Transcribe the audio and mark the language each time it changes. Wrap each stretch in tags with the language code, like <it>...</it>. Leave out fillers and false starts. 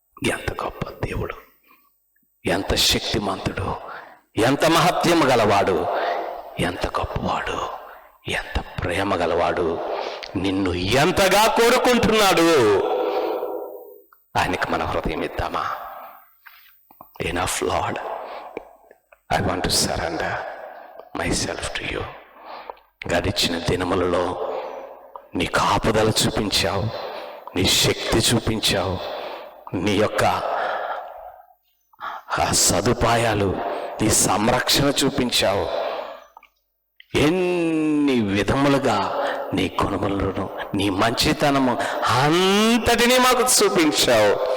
<te>ఎంత గొప్ప దేవుడు, ఎంత శక్తిమంతుడు, ఎంత మహత్యం గలవాడు, ఎంత గొప్పవాడు, ఎంత ప్రేమ గలవాడు, నిన్ను ఎంతగా కోరుకుంటున్నాడు. ఆయనకి మన హృదయం ఇద్దామా?</te> <en>Enough Lord, I want to surrender myself to you.</en> <te>గడిచిన దినములలో నీ కాపుదల చూపించావు, నీ శక్తి చూపించావు, నీ యొక్క సదుపాయాలు, నీ సంరక్షణ చూపించావు. ఎన్ని విధములుగా నీ గుణములను, నీ మంచితనము అంతటినీ మాకు చూపించావు.</te>